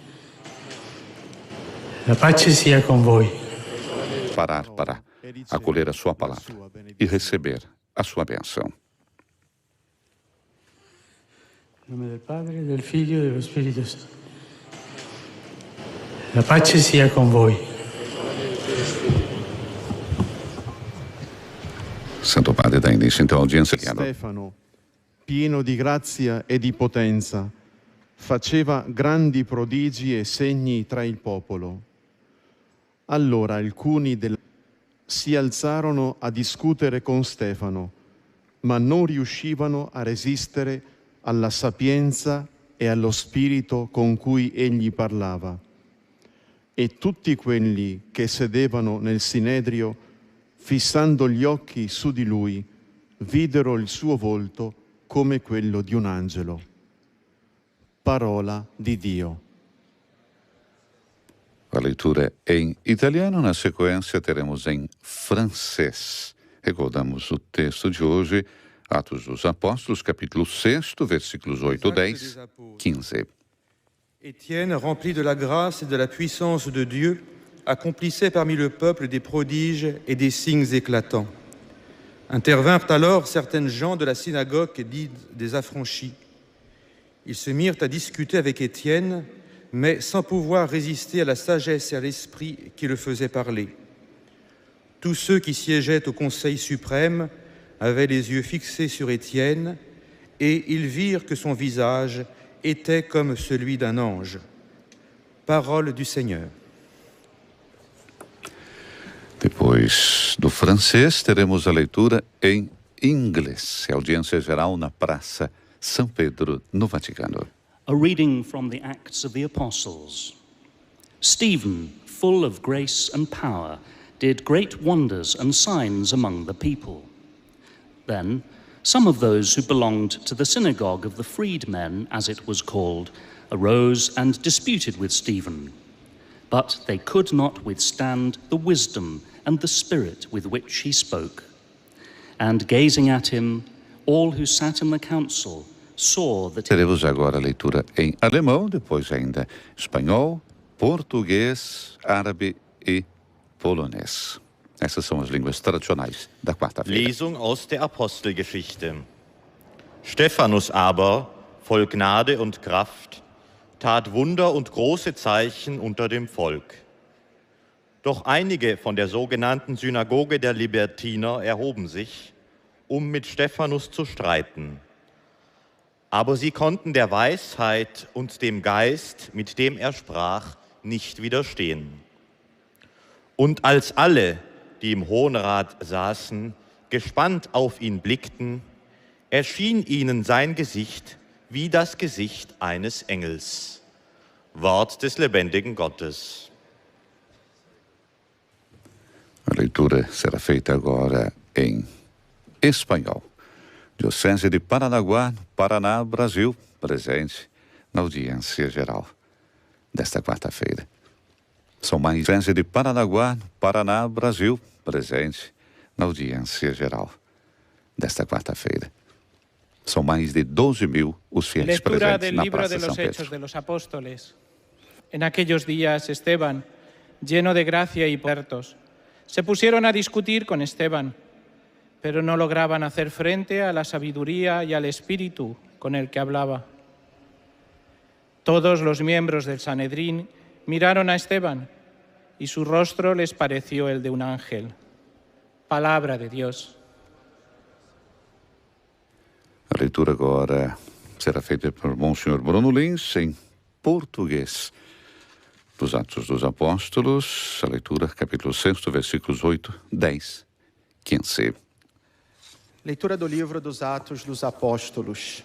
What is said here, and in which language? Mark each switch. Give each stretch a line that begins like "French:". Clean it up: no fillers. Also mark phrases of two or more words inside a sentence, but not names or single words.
Portuguese: A paz seja com vós. Parar para acolher a sua palavra e receber a sua bênção. Em nome do Padre, do Filho e do Espírito Santo. A paz seja com vós.
Italian: Santo Padre dà inizio
Portuguese: então a audiência.
Italian: Stefano, pieno di grazia e di potenza, faceva grandi prodigi e segni tra il popolo. Allora alcuni si alzarono a discutere con Stefano, ma non riuscivano a resistere alla sapienza e allo spirito con cui egli parlava. E tutti quelli che sedevano nel Sinedrio, fissando gli occhi su di lui, videro il suo volto come quello di un angelo. Parola di Dio.
Portuguese: A leitura é em italiano, na sequência teremos em francês. Recordamos o texto de hoje, Atos dos Apóstolos, capítulo 6, versículos 8, 10, 15.
French: Étienne, rempli de la grâce et de la puissance de Dieu, accomplissait parmi le peuple des prodiges et des signes éclatants. Intervinrent alors certaines gens de la synagogue dites des affranchis. Ils se mirent à discuter avec Étienne, mais sans pouvoir résister à la sagesse et à l'esprit qui le faisait parler. Tous ceux qui siégeaient au Conseil suprême avaient les yeux fixés sur Étienne, et ils virent que son visage était comme celui d'un ange. Parole du Seigneur.
Portuguese: Depois do francês, teremos a leitura em inglês. É audiência geral na Praça São Pedro, no Vaticano.
English: A reading from the Acts of the Apostles. Stephen, full of grace and power, did great wonders and signs among the people. Then some of those who belonged to the synagogue of the freedmen, as it was called, arose and disputed with Stephen. But they could not withstand the wisdom and the spirit with which he spoke. And gazing at him, all who sat in the council saw that...
Portuguese: Teremos agora a leitura em alemão, depois ainda espanhol, português, árabe e polonês. Essas são as línguas tradicionais da quarta-feira.
German: Lesung aus der Apostelgeschichte. Stephanus aber, voll Gnade und Kraft, tat Wunder und große Zeichen unter dem Volk. Doch einige von der sogenannten Synagoge der Libertiner erhoben sich, um mit Stephanus zu streiten. Aber sie konnten der Weisheit und dem Geist, mit dem er sprach, nicht widerstehen. Und als alle, die im Hohen Rat saßen, gespannt auf ihn blickten, erschien ihnen sein Gesicht wie das Gesicht eines Engels. Wort des lebendigen Gottes.
Portuguese: A leitura será feita agora em espanhol. Diocese de Paranaguá, no Paraná, Brasil, presente na audiência geral desta quarta-feira. São mais Diocese de Paranaguá, no Paraná, Brasil, presente na audiência geral desta quarta-feira. São mais de 12.000 os fiéis presentes na Praça São Pedro.
Spanish: Hechos de los Apóstoles. En aquellos días, Esteban, lleno de gracia y puertos, se pusieron a discutir con Esteban, pero no lograban hacer frente a la sabiduría y al espíritu con el que hablaba. Todos los miembros del Sanedrín miraron a Esteban y su rostro les pareció el de un ángel. Palabra de Dios.
Portuguese: A leitura agora será feita por Monsenhor Bruno Lins em português. Dos Atos dos Apóstolos, a leitura, capítulo 6, versículos 8, 10, 15. Leitura do livro dos Atos dos Apóstolos.